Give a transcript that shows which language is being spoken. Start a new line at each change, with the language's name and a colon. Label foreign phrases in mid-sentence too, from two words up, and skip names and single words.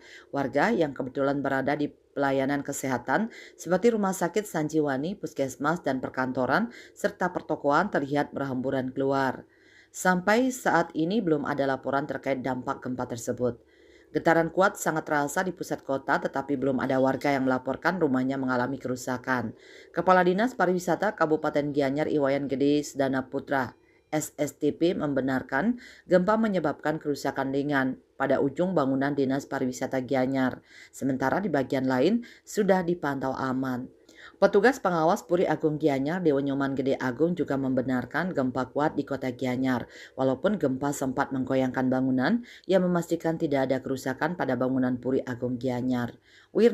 Indonesian: Warga yang kebetulan berada di pelayanan kesehatan seperti Rumah Sakit Sanjiwani, Puskesmas, dan perkantoran serta pertokoan terlihat berhamburan keluar. Sampai saat ini belum ada laporan terkait dampak gempa tersebut. Getaran kuat sangat terasa di pusat kota tetapi belum ada warga yang melaporkan rumahnya mengalami kerusakan. Kepala Dinas Pariwisata Kabupaten Gianyar Iwayan Gede Sedana Putra SSTP membenarkan gempa menyebabkan kerusakan ringan pada ujung bangunan Dinas Pariwisata Gianyar. Sementara di bagian lain sudah dipantau aman. Petugas pengawas Puri Agung Gianyar Dewa Nyoman Gede Agung juga membenarkan gempa kuat di kota Gianyar. Walaupun gempa sempat menggoyangkan bangunan, ia memastikan tidak ada kerusakan pada bangunan Puri Agung Gianyar.